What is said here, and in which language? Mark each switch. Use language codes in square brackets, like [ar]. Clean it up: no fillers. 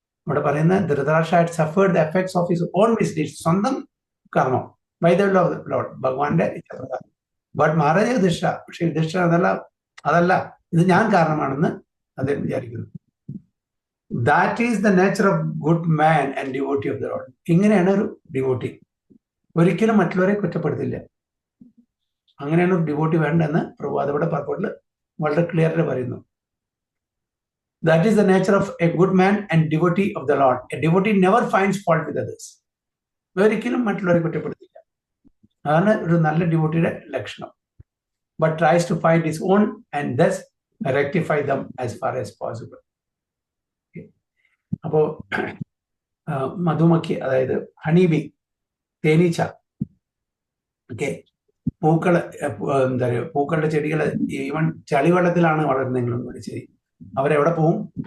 [ml] ഇവിടെ പറയുന്നത് Dhritarashtra [en] had suffered the effects of his own misdeeds, [ml] സ്വന്തം കർമ്മം, [en] by the will of the Lord, [ml] ഭഗവാന്റെ ഇച്ഛപ്രകാരം. ബട്ട് മഹാരാജ യുധിഷ്ഠിര, പക്ഷെ യുധിഷ്ഠിര അതല്ല, ഇത് ഞാൻ കാരണമാണെന്ന് അദ്ദേഹം വിചാരിക്കുന്നു. [en] That is the nature of good man and devotee of the lord. [ml] ഇങ്ങനെയാണ് ഒരു ഡിവോട്ടി. ഒരിക്കലും മറ്റുള്ളവരെ കുറ്റപ്പെടുത്തില്ല. അങ്ങനെയാണ് ഒരു ഡിവോട്ടി വേണ്ടെന്ന് പ്രഭാതയുടെ പർപ്പോട്ടിൽ വളരെ ക്ലിയറിൽ പറയുന്നു. [en] That is the nature of a good man and devotee of the Lord. A devotee never finds fault with others. [ml] ഒരിക്കലും മറ്റുള്ളവരെ കുറ്റപ്പെടുത്തില്ല. അതാണ് ഒരു നല്ല ഡിവോട്ടിയുടെ ലക്ഷണം. [en] But tries to find his own and thus rectify them as far as possible. [ml] അപ്പോ മധുമക്കി, അതായത് honeybee, തേനീച്ച, okay, പൂക്കള്, എന്താ പറയുക, പൂക്കളുടെ ചെടികൾ ഈവൻ ചളിവെള്ളത്തിലാണ് വളരുന്നതെങ്കിലും ശരി, അവരെവിടെ പോവും?